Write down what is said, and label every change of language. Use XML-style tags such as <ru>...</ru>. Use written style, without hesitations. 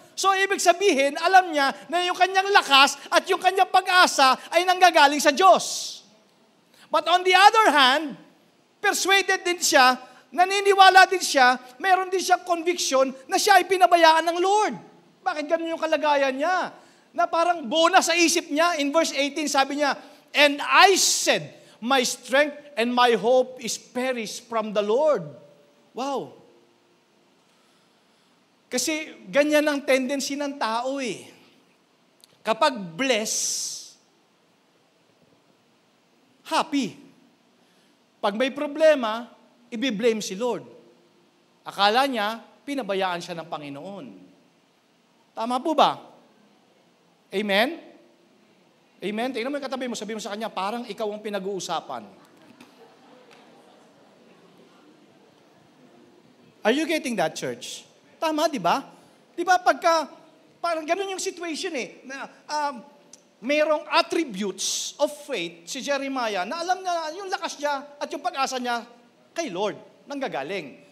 <tl>So, ibig sabihin, alam niya na yung kanyang lakas at yung kanyang pag-asa ay nanggagaling sa Diyos.</tl> <en>But on the other hand,</en> <tl>persuaded din siya, naniniwala din siya, meron din siyang conviction na siya ay pinabayaan ng Lord. Bakit ganun yung kalagayan niya? Na parang bonus sa isip niya.</tl> <en>In verse 18,</en> <tl>sabi niya,</tl> <en>and I said, my strength and my hope is perished from the Lord. Wow.</en> <tl>Kasi ganyan ang tendency ng tao eh. Kapag bless, happy. Pag may problema, i-blame si Lord. Akala niya, pinabayaan siya ng Panginoon. Tama po ba? Amen? Amen? Tingnan mo yung katabi mo, sabihin mo sa kanya, parang ikaw ang pinag-uusapan.</tl> <en>Are you getting that, church?</en> <tl>Tama, di ba? Di ba parang ganun yung situation eh. Na, mayroong</tl> <en>attributes of faith</en> <tl>si Jeremiah na alam na yung lakas niya at yung pag-asa niya kay Lord, nanggagaling.</tl>